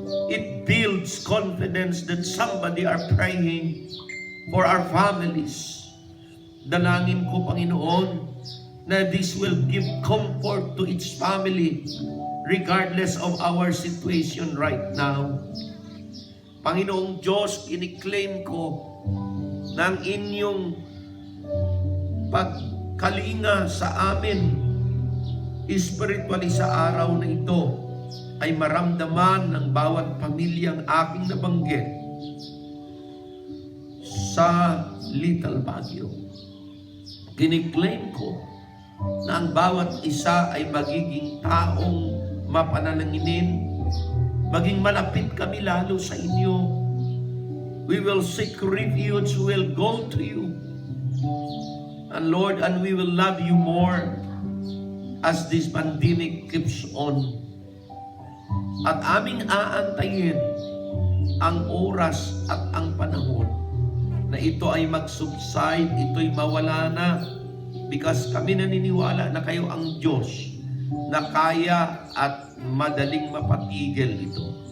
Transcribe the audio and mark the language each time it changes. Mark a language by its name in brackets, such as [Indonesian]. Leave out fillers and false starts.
[English] It builds confidence that somebody are praying for our families. [Filipino] Dalangin ko, Panginoon, na [English] this will give comfort to each family regardless of our situation right now. [Filipino] Panginoong Diyos, iniklaim ko na ang inyong pagkalinga sa amin spiritually sa araw na ito ay maramdaman ng bawat pamilyang aking nabanggit sa Little Baguio. Kiniklaim ko na ang bawat isa ay magiging taong mapanalanginin, maging malapit kami lalo sa inyo. [English] We will seek refuge, we will go to you. And Lord, and we will love you more as this pandemic keeps on. [Filipino] At aming aantayin ang oras at ang panahon na ito ay mag-subside, ito'y mawala na, because kami naniniwala na kayo ang Diyos na kaya at madaling mapatigil ito.